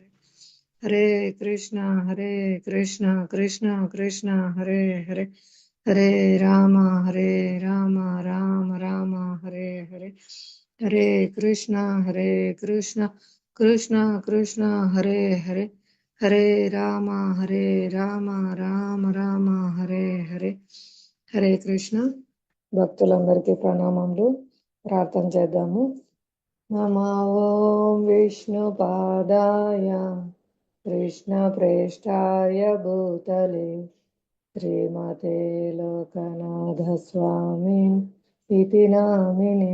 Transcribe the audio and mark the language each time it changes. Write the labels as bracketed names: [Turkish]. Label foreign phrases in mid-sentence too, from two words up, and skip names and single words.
[Sanskrit] హరే కృష్ణ కృష్ణ కృష్ణ హరే హరే, హరే రామ రామ రామ హరే హరే. హరే కృష్ణ కృష్ణ కృష్ణ హరే హరే, హరే రామ రామ రామ హరే హరే. హరే కృష్ణ. [Telugu] భక్తులందరికీ ప్రణామములు. ప్రార్థన చేద్దాము. [Sanskrit] నమో ఓం విష్ణుపాదాయ కృష్ణ ప్రేష్టాయ భూతలే శ్రీమతే లోకనాథ స్వామి ఇతి నామినే.